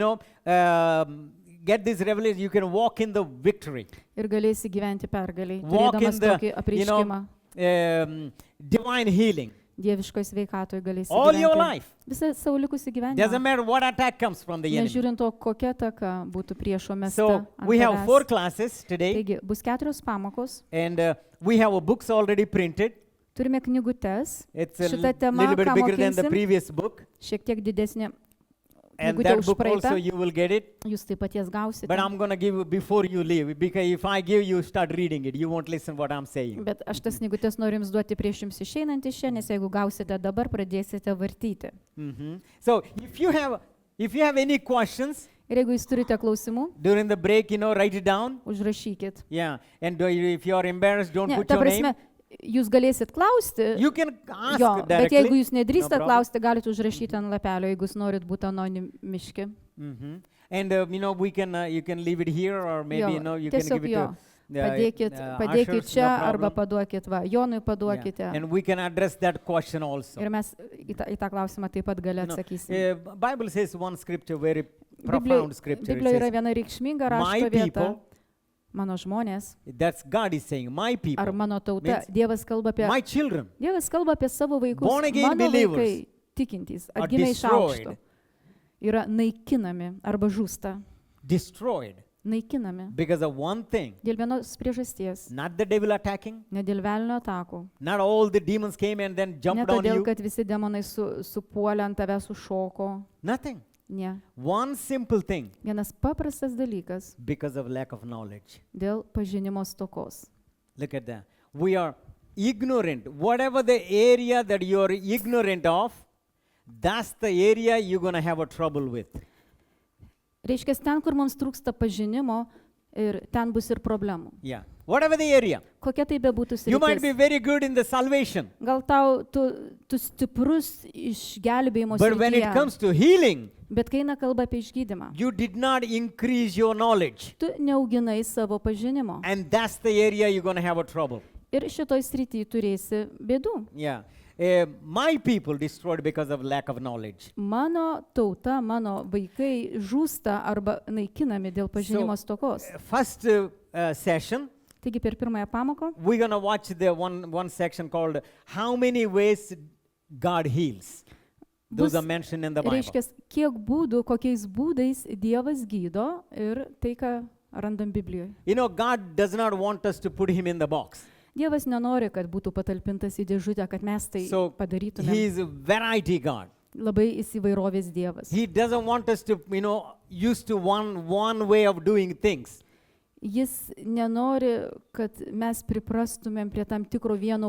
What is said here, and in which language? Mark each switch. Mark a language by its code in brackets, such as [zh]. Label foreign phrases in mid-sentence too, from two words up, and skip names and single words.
[en] And you're going to, get this revelation, you can walk in the victory, [lt] Ir galėsi gyventi pergaliai, [en] walk in [lt] turėdamas tokį [en] the, [lt] apreiškimą. [en] divine healing [lt] Dieviškoje sveikatoje galėsi [en] all your [lt] gyventi. [en] life. [lt] Visą savo likusį [en] Doesn't [lt] gyvenimą. [en] matter what attack comes from the enemy. [lt] Nežiūrint to, kokia taka būtų priešo mesta. [en] So [lt] ant [en] we have [lt] tavęs. [en] 4 classes today, [lt] Taigi, bus 4 pamokos. [en] and we have books already printed. [lt] Turime knygutes. [en] It's a [lt] Šita tema, [en] little bit [lt] ką [en] bigger than the [lt] mokinsim, [en] previous book, [lt] šiek tiek didesnė [en] and [lt] knygutė [en] that [lt] už [en] book also [lt] praeitą. [en] you will get it. [lt] Jūs taip pat jas gausite. [en] But I'm going to give before you leave, because if I give you start reading it, you won't listen what I'm saying. [lt] Bet aš tas knygutes noriu jums duoti prieš jums išeinant iš čia, nes jeigu gausite dabar, pradėsite vartyti. [en] So if you have any questions [lt] Ir jeigu jūs turite klausimų, [en] during the break, write it down. [lt] užrašykit. [en] Yeah, and if you are embarrassed, don't [lt] Ne, [en] put [lt] ta [en] your name. [lt] prasme, jūs galėsit klausti, [en] You can ask [lt] jo, bet jeigu [en] directly. [lt] jūs nedrįstate [en] problem. [lt] klausti, galite užrašyti ant lapelio, jeigu jūs norit būti anonimiški. [en] And we can you can leave it here, or maybe [lt] Jo, [en] you can [lt] tiesiog [en] give it [lt] jo. [en] to [lt] Padėkit [en] ushers, [lt] čia [en] no [lt] arba [en] problem. [lt] paduokit, va, Jonui [en] Yeah. [lt] paduokite. [en] And we can address that question also. [lt] Ir mes į tą klausimą taip pat gali atsakysim. [en] Bible says one scripture, very profound scripture. It [lt] Biblijoje yra [en] says, [lt] viena reikšminga [en] my [lt] rašto vieta. [en] people, [lt] Mano žmonės [en] that's God is saying, my people, [lt] ar mano tauta. [en] means [lt] Dievas kalba apie, [en] my children [lt] savo vaikus. [en] Born again [lt] Mano [en] believers [lt] vaikai tikintys, [en] are [lt] atgimę iš [en] destroyed. [lt] aukšto, yra naikinami arba žūsta. [en] destroyed [lt] Naikinami. [en] because of one thing, [lt] Dėl vienos priežasties. [en] not the devil attacking, [lt] Ne dėl velnio atakų. [en] not all the demons came and then [lt] Ne [en] jumped on [lt] todėl, [en] you, [lt] kad visi demonai supuolė ant tavęs sušoko. [en] nothing. [lt] Ne. [en] One simple thing, [lt] Vienas paprastas dalykas [en] because of lack of knowledge. [lt] dėl pažinimo stokos. [en] Look at that. We are ignorant. Whatever the area that you are ignorant of, that's the area you're going to have a trouble with. [lt] Reiškia, ten, kur mums trūksta pažinimo, ir ten bus ir problemų. [en] Yeah. Whatever the area. [lt] Kokia tai bebūtų [en] You might be [lt] sritis. [en] very good in the salvation, [lt] Gal tu stiprus išgelbėjimo [en] but when it [lt] srityje, [en] comes to healing, [lt] bet kai eina kalba apie išgydymą, [en] you did not increase your knowledge. [lt] tu neauginai savo pažinimo. [en] And that's the area you're going to have a trouble. [lt] Ir šitoj srityje turėsi bėdų. [en] Yeah. My people destroyed because of lack of knowledge. [lt] Mano tauta, mano vaikai žūsta arba naikinami dėl pažinimo stokos. [en] First session, [lt] Taigi per pirmąją pamoką [en] we're going to watch the one section called How Many Ways God Heals. Those [lt] bus, [en] are mentioned in the Bible. [lt] reiškia, kiek būdų, kokiais būdais Dievas gydo ir tai, ką randam Biblijoje. [en] God does not want us to put him in the box. [lt] Dievas nenori, kad būtų patalpintas į dėžutę, kad mes tai [en] So [lt] padarytume. [en] he is a variety God. [lt] Labai įsivairovės Dievas. [en] He doesn't want us to, used to one way of doing things. [lt] Jis nenori, kad mes priprastumėm prie tam tikro vieno